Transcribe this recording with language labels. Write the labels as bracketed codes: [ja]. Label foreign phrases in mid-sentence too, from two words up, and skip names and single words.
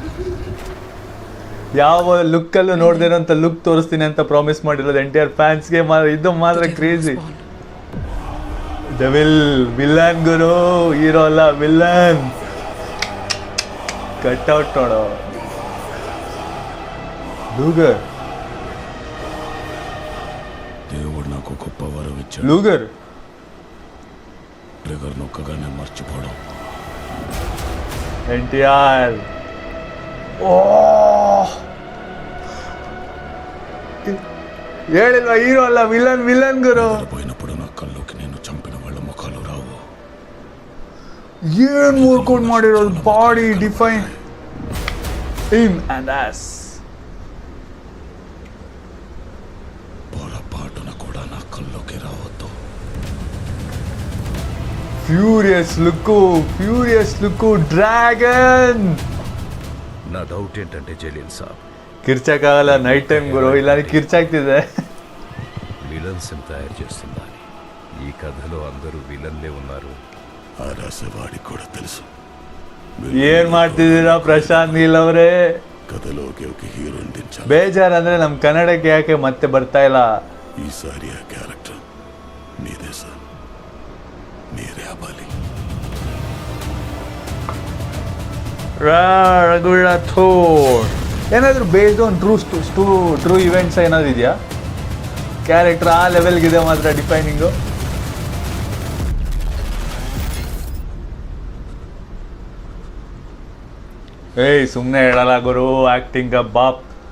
[kn] ಯಾವ ಲುಕ್ಕಲ್ಲೂ ನೋಡ್ದೇ ಇರೋಂಥ ಲುಕ್ ತೋರಿಸ್ತೀನಿ ಅಂತ ಪ್ರಾಮಿಸ್ ಮಾಡಿರೋದು NTR ಫ್ಯಾನ್ಸ್ಗೆ. ಇದು ಮಾತ್ರ ಕ್ರೇಜಿ. [en] devil villain [kn] ಗುರು, ಹೀರೋ ಅಲ್ಲ ವಿಲನ್. ಕಟ್ಔಟ್ ನೋಡೋ. ಲೂಗರ್ [te] దేవుడు నాకు గొప్ప వరం ఇచ్చాడు. లూగర్ ట్రిగర్ నొక్కగానే మర్చిపోవడం. NTR. [kn] ಓ ಹೇಳಿಲ್ವಾ ಹೀರೋ ಅಲ್ಲ ವಿಲನ್ ಗುರು. [te] పోయినప్పుడు నా కల్లోకి నేను చంపిన వాళ్ళ ముఖాలు రావు. [kn] ಏನ್ ವರ್ಕೌಟ್ ಮಾಡಿರೋದು [en] body define in and as. [te] పొరపాటున కూడా నా కల్లోకి రావద్దు. [en] furious look dragon. [te] నా డౌట్ ఏంటంటే జలీల్ సాబ్ [kn] ಕಿರ್ಚಕ್ಕಾಗಲ್ಲ [en] night time [kn] ಗುರು, ಇಲ್ಲ ಕಿರ್ಚಾಗ್ತಿದೆ. [te] విలన్స్ తయారు చేస్తుందా అని. ఈ కథలో అందరూ విలన్లే ఉన్నారు. ఆ రాసేవాడికి కూడా తెలుసు. [kn] ಏನ್ ಮಾಡ್ತಿದ್ದೀರಾ ಪ್ರಶಾಂತ್ ನೀಲ್ ಅವರೇ? [te] కథలోకి ఒక హీరోని దించాలి. [kn] ಬೇಜಾರಂದ್ರೆ ನಮ್ ಕನ್ನಡಕ್ಕೆ ಯಾಕೆ ಮತ್ತೆ ಬರ್ತಾ ಇಲ್ಲ? [te] ఈసారి ఆ క్యారెక్టర్ మీదే సార్, మీరే అవ్వాలి. [kn] ರಘುರಾಥೋಡ್ ಏನಾದ್ರು [en] based on true events [kn] ಏನಾದ್ರು ಇದೆಯಾ? ಕ್ಯಾರೆಕ್ಟರ್ ಆ ಲೆವೆಲ್ಗಿದೆ ಮಾತ್ರ ಡಿಫೈನಿಂಗು. ಏಯ್ ಸುಮ್ಮನೆ ಹೇಳಲ್ಲ ಗುರು, ಆಕ್ಟಿಂಗ್ ಬಾಪ್.